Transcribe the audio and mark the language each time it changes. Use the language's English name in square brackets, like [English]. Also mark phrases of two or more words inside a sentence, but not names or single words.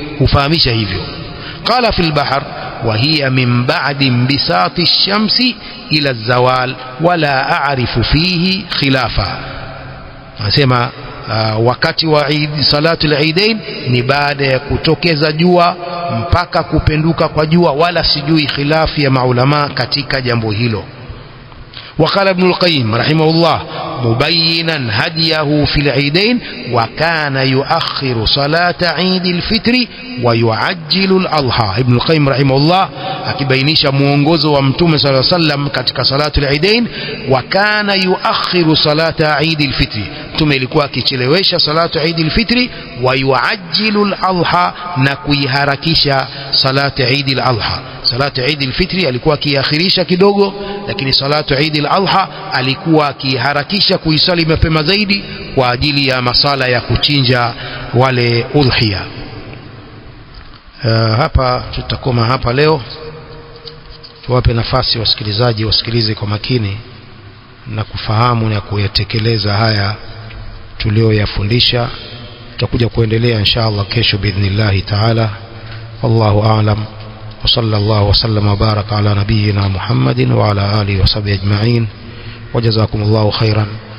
[Arabic] قال في البحر وهي من بعد انبساط الشمس إلى الزوال ولا أعرف فيه خلافا. [Swahili] Anasema wakati wa [Arabic] صلاة العيدين [Swahili] ni baada ya kutokeza jua mpaka kupenduka kwa jua, wala sijui khilafu ya maulama katika jambo hilo. [Arabic] وقال ابن القيم رحمه الله مبينا هديه في العيدين وكان يؤخر صلاة عيد الفطر ويعجل الأضحى. ابن القيم رحمه الله [Swahili] akibainisha muongozo wa Mtume [Arabic] صلى الله عليه وسلم [Swahili] katika [Arabic] صلاة العيدين, وكان يؤخر صلاة عيد الفطر, [Swahili] Mtume ilikuwa akichelewesha [Arabic] صلاة عيد الفطر, ويعجل الأضحى, [Swahili] na kuiharakisha [Arabic] صلاة عيد الأضحى. صلاة عيد الفطر [Swahili] alikuwa akiakhirisha kidogo, lakini [Arabic] صلاة عيد الأضحى [Swahili] alikuwa akiharakisha kuisali mapema zaidi kwa ajili ya masala ya kuchinja wale udhiya. Hapa tutakoma hapa leo. Tuwape nafasi wasikilizaji wasikilize kwa makini na kufahamu na kuyatekeleza haya tulioyafundisha. Tutakuja kuendelea inshallah kesho [Arabic] بإذن الله تعالى. والله أعلم وصلى الله وسلم وبارك على نبينا محمد وعلى آله وصحبه أجمعين. وجزاكم الله خيرا.